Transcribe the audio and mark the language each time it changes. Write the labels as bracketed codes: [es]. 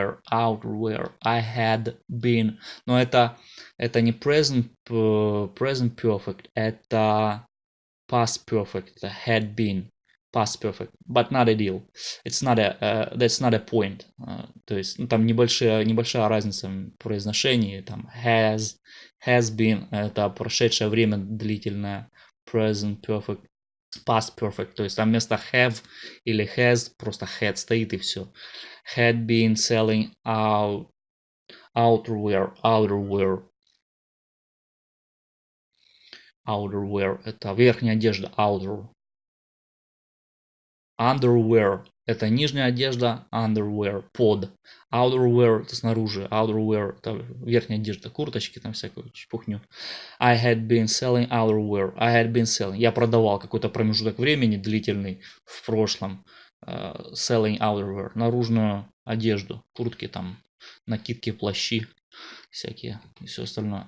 [en] I had been. [ru] Но это не present perfect, это past perfect. Это had been. [en] Past perfect, but not ideal. It's not that's not a point. [ru] То есть там небольшая разница в произношении. Там has been — это прошедшее время длительное. [en] Present perfect, past perfect. [ru] То есть там вместо have или has просто had стоит и все. [en] Had been selling outerwear. [ru] Это верхняя одежда. Underwear — это нижняя одежда. Underwear — под. Outerwear — это снаружи. Outerwear — это верхняя одежда. Курточки, там всякую чепухню. [en] I had been selling outerwear. [ru] Я продавал какой-то промежуток времени длительный в прошлом. [en] Selling outerwear. [ru] Наружную одежду. Куртки, там, накидки, плащи всякие и все остальное.